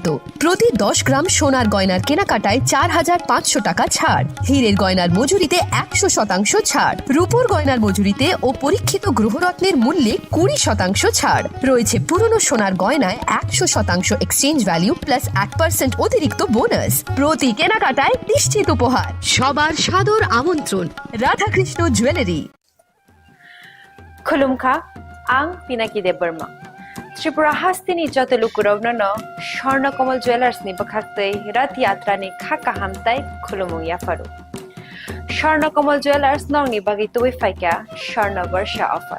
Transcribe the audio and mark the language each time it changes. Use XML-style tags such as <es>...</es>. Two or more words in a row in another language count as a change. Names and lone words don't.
<bn>প্রতি 10 গ্রাম সোনার গয়নার কেনাকাটায় 4500 টাকা ছাড়, হীরের গয়নার মজুরিতে 100% ছাড়, রূপোর গয়নার মজুরিতে ও পরীক্ষিত গ্রহরত্নের মূল্যে 20% ছাড়। রয়েছে পুরনো সোনার গয়নায় 100%</bn> <en>exchange value plus</en> <bn>1% অতিরিক্ত বোনাস। প্রতি কেনাকাটায় নিশ্চিত উপহার। সবার সাদর আমন্ত্রণ। রাধাকৃষ্ণ জুয়েলারি।</bn> <trp>खुलुमखा आं पिनाकी देब बर्मा त्रिपुरा हास्तिनि जत लुकुरावनो स्वर्णकमल ज्वेलार्सनि बखाक्तै रथ यात्रानि खाका हामताय खुलुमुं याफारु। स्वर्णकमल ज्वेलार्स नंनि बागै तुबै फाइका स्वर्ण वर्षा अफार।</trp>